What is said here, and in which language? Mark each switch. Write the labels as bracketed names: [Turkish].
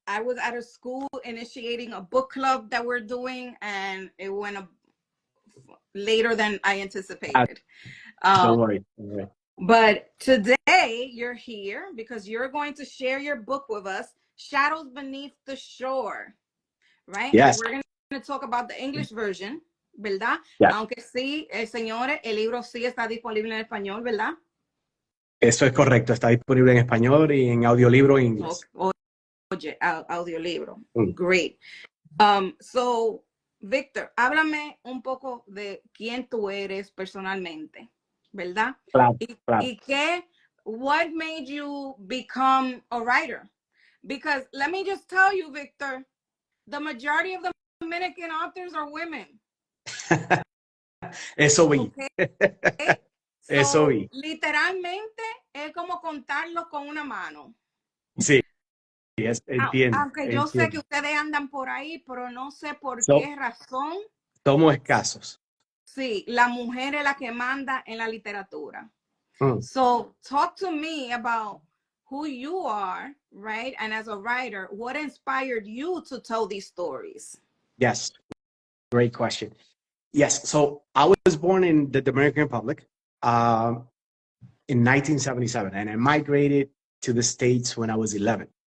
[English] I was at a school initiating a book club that we're doing, and it went later than I anticipated. Don't worry. But today you're here because you're going to share your book with us, Shadows Beneath the Shore, right? Yes. We're going to talk about the English version, ¿verdad? Yeah. [Spanish] Aunque sí, señores, el libro sí está disponible en español, ¿verdad? Eso es correcto. Está disponible en español y en audiolibro en inglés. Oye, audiolibro. Great. So, Victor, háblame un poco de quién tú eres personalmente, ¿verdad? Claro. Y qué, [English] what made you become a writer? Because let me just tell you, Victor, the majority of the Dominican authors are women. [Spanish] Eso vi. [English] Okay? [Spanish] Eso vi. Literalmente es como contarlos con una mano. Sí, entiendo. Aunque yo sé que ustedes andan por ahí, pero no sé por qué razón. Somos escasos. Sí, la mujer es la que manda en la literatura. [English] So, talk to me about who you are, right? And as a writer, what inspired you to tell these stories? Yes, great question. Yes, so I was born in the Dominican Republic in 1977, and I migrated to the States when I was 11.